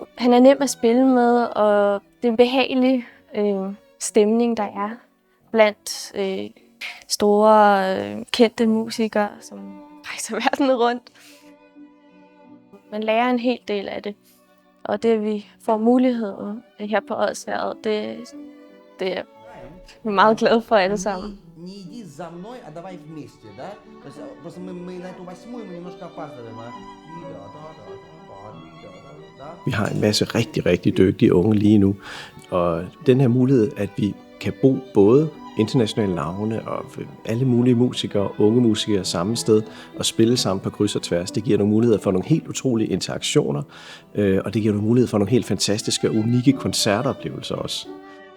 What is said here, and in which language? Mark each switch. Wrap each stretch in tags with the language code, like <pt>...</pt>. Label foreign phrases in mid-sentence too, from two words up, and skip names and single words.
<da>Han er nem at spille med, og det er en behagelig stemning, der er blandt store kendte musikere, som rejser verden rundt. Man lærer en hel del af det, og det vi får mulighed her på Odsherred, det er vi er meget glade for alle sammen.</da> <ru>Не иди за мной, а давай вместе, да? То есть просто мы на эту 8-ю мы немножко опаздываем,</ru> <da>Vi har en masse rigtig, rigtig dygtige unge lige nu, og den her mulighed, at vi kan bo både internationale navne og alle mulige musikere, unge musikere samme sted og spille sammen på kryds og tværs, det giver nogle muligheder for nogle helt utrolige interaktioner, og det giver nogle muligheder for nogle helt fantastiske og unikke koncertoplevelser også.</da>